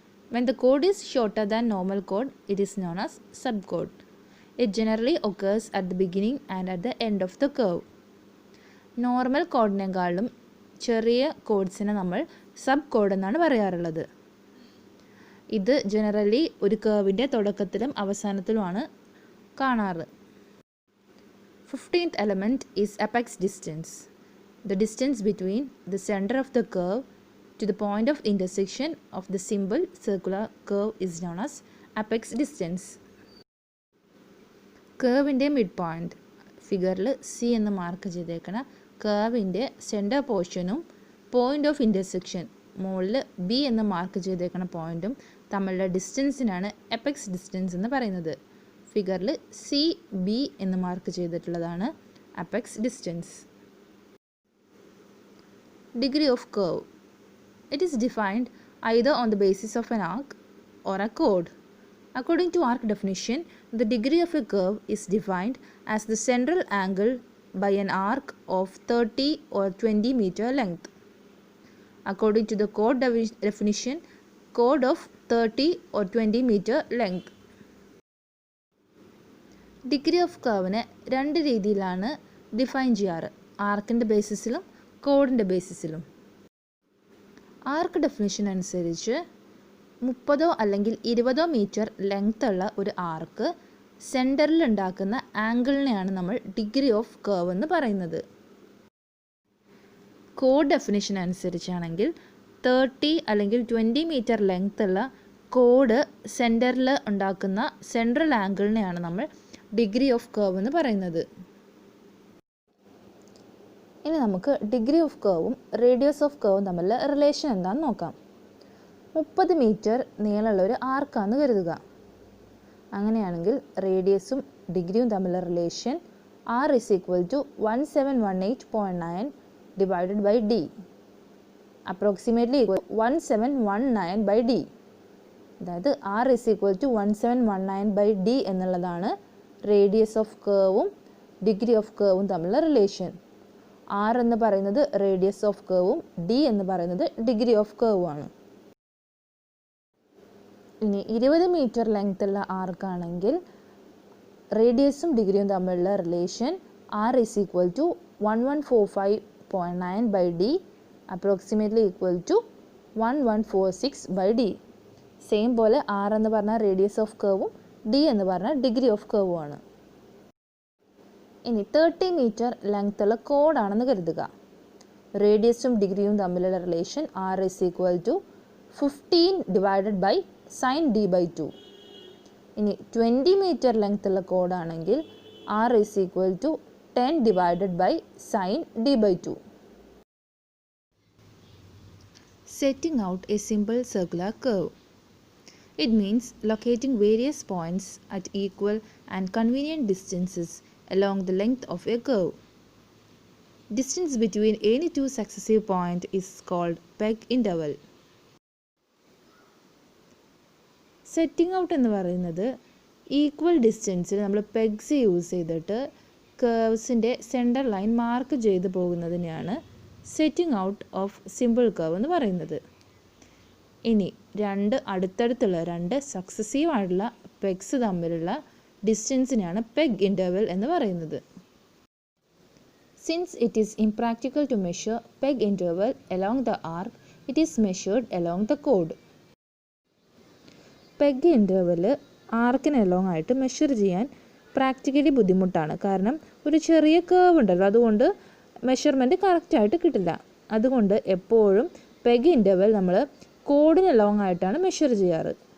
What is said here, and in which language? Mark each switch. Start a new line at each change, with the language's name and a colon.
English: When the chord is shorter than normal chord, it is known as subchord. It generally occurs at the beginning and at the end of the curve.
Malayalam: Normal കോഡിനേക്കാളും ചെറിയ കോഡ്സിനെ നമ്മൾ sub code എന്നാണ് പറയാറുള്ളത്. ഇത് generally ഒരു കർവിൻ്റെ തുടക്കത്തിലും അവസാനത്തിലുമാണ് കാണാറ്.
English: 15th element is apex distance. The distance between the center of the curve to the point of intersection of the simple circular curve is known as apex distance.
Malayalam: കർവിൻ്റെ mid point, ഫിഗറിൽ C എന്ന് mark ചെയ്തേക്കണ കർവിൻ്റെ centre പോർഷനും point of intersection മുകളിൽ B എന്ന് mark ചെയ്തേക്കണ പോയിൻറ്റും തമ്മിലുള്ള ഡിസ്റ്റൻസിനാണ് apex distance എന്ന് പറയുന്നത്. ഫിഗറിൽ CB എന്ന് മാർക്ക് ചെയ്തിട്ടുള്ളതാണ് apex distance. Degree of curve.
English: It is defined either on the basis of an arc or a chord. According to arc definition, the degree of a curve is defined as the central angle by an arc of 30 or 20 meter length. According to the chord definition, chord of 30 or 20 meter length.
Malayalam: Degree of കർവിനെ രണ്ട് രീതിയിലാണ് define ചെയ്യാറ്, ആർക്കിൻ്റെ ബേസിസിലും കോഡിൻ്റെ ബേസിസിലും. ആർക്ക് definition അനുസരിച്ച് 30 അല്ലെങ്കിൽ 20 metre length ഉള്ള ഒരു ആർക്ക് സെൻറ്ററിൽ ഉണ്ടാക്കുന്ന ആംഗിളിനെയാണ് നമ്മൾ ഡിഗ്രി ഓഫ് കർവ് എന്ന് പറയുന്നത്. കോഡ് ഡെഫിനിഷൻ അനുസരിച്ചാണെങ്കിൽ 30 അല്ലെങ്കിൽ 20 മീറ്റർ ലെങ്ത് ഉള്ള കോഡ് സെൻറ്ററിൽ ഉണ്ടാക്കുന്ന സെൻട്രൽ ആംഗിളിനെയാണ് നമ്മൾ ഡിഗ്രി ഓഫ് കർവ് എന്ന് പറയുന്നത്. ഇനി നമുക്ക് ഡിഗ്രി ഓഫ് കർവും റേഡിയസ് ഓഫ് കർവും തമ്മിലുള്ള റിലേഷൻ എന്താണെന്ന് നോക്കാം. 30 മീറ്റർ നീളമുള്ള ഒരു ആർക്കാണെന്ന് കരുതുക. അങ്ങനെയാണെങ്കിൽ റേഡിയസും ഡിഗ്രിയും തമ്മിലുള്ള relation
English: R is equal to 1718.9 divided by D, approximately equal to 1719 by D.
Malayalam: അതായത്
English: R is equal to 1719 by D
Malayalam: എന്നുള്ളതാണ് റേഡിയസ് ഓഫ് കർവും ഡിഗ്രി ഓഫ് കർവും തമ്മിലുള്ള റിലേഷൻ. R എന്ന് പറയുന്നത് റേഡിയസ് ഓഫ് കർവും D എന്ന് പറയുന്നത് ഡിഗ്രി ഓഫ് കർവും ആണ്. ഇനി 20 മീറ്റർ ലെങ്ത് ഉള്ള ആർക്കാണെങ്കിൽ റേഡിയസും ഡിഗ്രിയും തമ്മിലുള്ള relation
English: R is equal to 1145.9 by D, approximately equal to 1146 by D.
Malayalam: Same പോലെ R എന്ന് പറഞ്ഞാൽ റേഡിയസ് ഓഫ് കർവും D എന്ന് പറഞ്ഞാൽ ഡിഗ്രി ഓഫ് കർവും ആണ്. ഇനി 30 മീറ്റർ ലെങ്ത് ഉള്ള കോഡാണെന്ന് കരുതുക. റേഡിയസും ഡിഗ്രിയും തമ്മിലുള്ള relation
English: r is equal to 15 divided by sin d/2.
Malayalam: ഇനി 20 മീറ്റർ ലെങ്ത് ഉള്ള കോഡാണെങ്കിൽ
English: r is equal to 10 divided by sin d/2. Setting out a simple circular curve. It means locating various points at equal and convenient distances along the length of a curve. Distance between any two successive points is called peg interval.
Malayalam: Setting out എന്ന് പറയുന്നത് equal ഡിസ്റ്റൻസിൽ നമ്മൾ pegs use ചെയ്തിട്ട് കർവ്സിൻ്റെ centre line mark ചെയ്ത് പോകുന്നതിനെയാണ് setting out of simple curve എന്ന് പറയുന്നത്. ഇനി അടുത്തടുത്തുള്ള രണ്ട് successive ആയിട്ടുള്ള പെഗ്സ് തമ്മിലുള്ള ഡിസ്റ്റൻസിനാണ് പെഗ് ഇൻ്റർവൽ എന്ന് പറയുന്നത്.
English: Since it is impractical to measure peg interval along the arc, it is measured along the chord.
Malayalam: Peg interval ആർക്കിന് along ആയിട്ട് മെഷർ ചെയ്യാൻ പ്രാക്ടിക്കലി ബുദ്ധിമുട്ടാണ്. കാരണം ഒരു ചെറിയ കേർവ് ഉണ്ടല്ലോ, അതുകൊണ്ട് മെഷർമെൻറ്റ് കറക്റ്റായിട്ട് കിട്ടില്ല. അതുകൊണ്ട് എപ്പോഴും പെഗ് ഇൻ്റർവൽ നമ്മൾ കോഡിന് അലോങ് ആയിട്ടാണ് മെഷർ ചെയ്യാറ്.